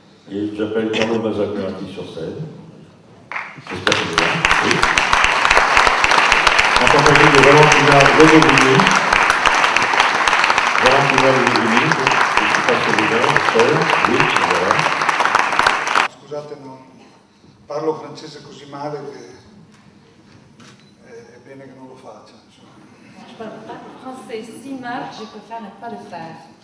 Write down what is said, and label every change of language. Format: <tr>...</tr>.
<fr>Et j'appelle Carlo Mazzacurati sur scène. J'espère que c'est là. Oui. En compagnie de Valentina Rodovini. Valentina Rodovini, je ne sais pas si vous avez, oui, voilà.</fr> <it>Scusate, non parlo francese così male che è bene che non lo faccia.</it> <fr>Je parle pas français si mal, je préfère ne pas le faire.</fr>